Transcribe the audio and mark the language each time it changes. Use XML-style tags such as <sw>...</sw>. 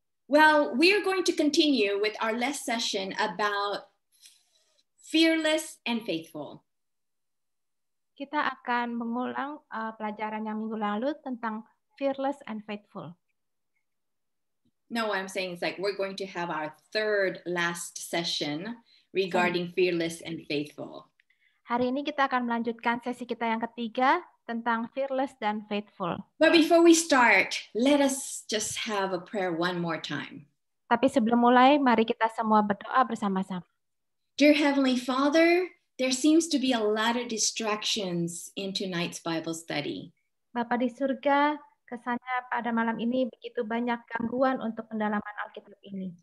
<en>Well, we are going to continue with our last session about fearless and faithful.</en> <id>Kita akan mengulang pelajaran yang minggu lalu tentang</id> <en>fearless and faithful. No, I'm saying it's like we're going to have our third last session regarding fearless and faithful.</en> <id>Hari ini kita akan melanjutkan sesi kita yang ketiga tentang fearless dan faithful.</id> <en>But before we start, let us just have a prayer one more time.</en> <id>Tapi sebelum mulai, mari kita semua berdoa bersama-sama.</id> <en>Dear Heavenly Father, there seems to be a lot of distractions in tonight's Bible study.</en> <id>Bapa di surga, kesannya pada malam ini begitu banyak gangguan untuk pendalaman Alkitab ini.</id>